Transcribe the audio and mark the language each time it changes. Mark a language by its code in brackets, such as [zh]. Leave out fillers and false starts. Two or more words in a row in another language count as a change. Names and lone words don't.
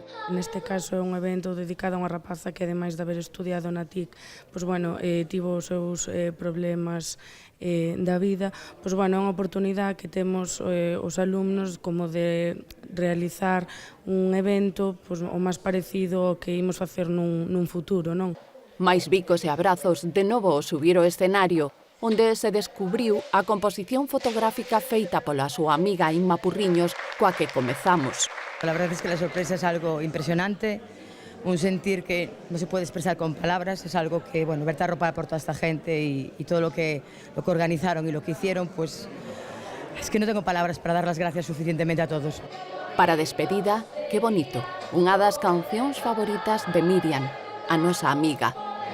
[gl] Neste caso é un evento dedicado a unha rapaza que, ademais de haber estudiado na TIC, tivo os seus problemas da vida, é unha oportunidade que temos os alumnos como de realizar un evento o máis parecido ao que imos facer nun futuro, non? Mais bicos e abrazos de novo ao subir ao escenario, onde se descubriu a composición fotográfica feita pola súa amiga Inma Purriños, coa que comezamos. [es] La verdad es que la sorpresa es algo impresionante, un sentir que no se puede expresar con palabras, es algo que, bueno, verte arropada por toda esta gente y todo lo que organizaron y lo que hicieron, pues es que no tengo palabras para dar las gracias suficientemente a todos. [gl] Para a despedida, que bonito, unha das cancións favoritas de Miriam, a nosa amiga.